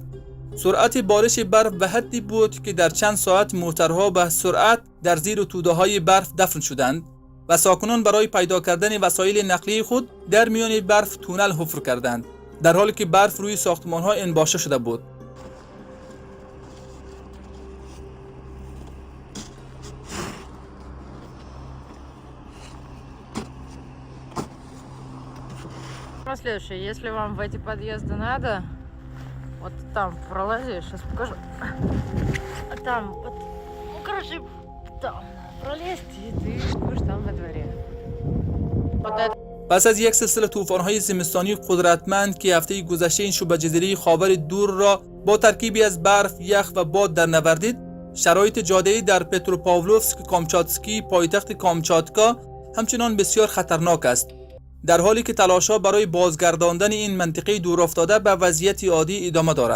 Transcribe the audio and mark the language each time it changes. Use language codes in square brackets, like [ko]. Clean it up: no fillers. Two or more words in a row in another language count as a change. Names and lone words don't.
[fa] سرعت بارش برف به حدی بود که در چند ساعت موترها به سرعت در زیر توده‌های برف دفن شدند و ساکنان برای پیدا کردن وسایل نقلیه خود در میان برف تونل حفر کردند، در حالی که برف روی ساختمان‌ها انباشته شده بود. [ru] Следующее, если вам в эти подъезды надо, вот там пролази, сейчас покажу. Там, вот, ну, короче, там пролезть, и ты будешь там во дворе. Вот это. [fa] پس از یک سلسله طوفان‌های زمستانی قدرتمند که هفته گذشته این شبه جزیره خاور دور را با ترکیبی از برف، یخ و باد در نوردید، شرایط جاده‌ای در پتروپاولوفسک کامچاتسکی پایتخت کامچاتکا همچنان بسیار خطرناک است، در حالی که تلاش‌ها برای بازگرداندن این منطقه دورافتاده به وضعیت عادی ادامه دارد.